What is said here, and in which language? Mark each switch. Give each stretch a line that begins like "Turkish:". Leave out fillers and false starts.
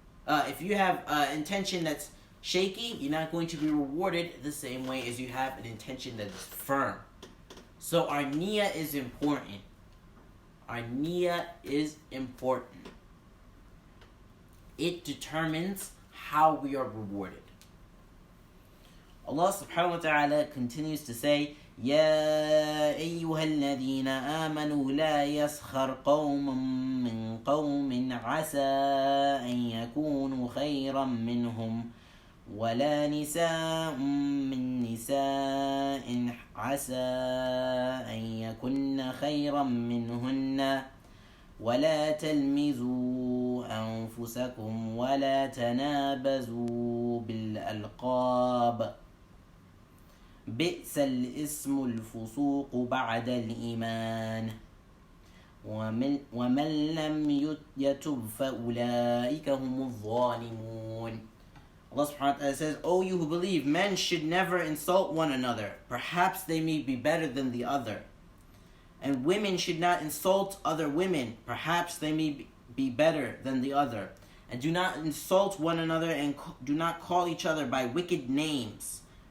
English: If you have intention that's shaky, you're not going to be rewarded the same way as you have an intention that is firm. So our niyyah is important. Our niyyah is important. It determines how we are rewarded. Allah subhanahu wa ta'ala continues to say,
Arabic: يَا أَيُّهَا الَّذِينَ آمَنُوا لَا يَسْخَرْ قَوْمٌ مِّن قَوْمٍ عَسَىٰ أَن يَكُونُوا خَيْرًا مِّنْهُمْ وَلَا نِسَاءٌ مِّن نِّسَاءٍ عَسَىٰ أَن يَكُنَّ خَيْرًا مِّنْهُنَّ وَلَا تَلْمِزُوا أَنفُسَكُمْ وَلَا تَنَابَزُوا بِالْأَلْقَابِ بئس الاسم الفسوق بعد الإيمان ومن لم يتب فأولئك هم الظالمون.
English: Allah subhanahu wa ta'ala says, O you who believe, men should never insult one another. Perhaps they may be better than the other. And women should not insult other women. Perhaps they may be better than the other. And do not insult one another and do not call each other by wicked names.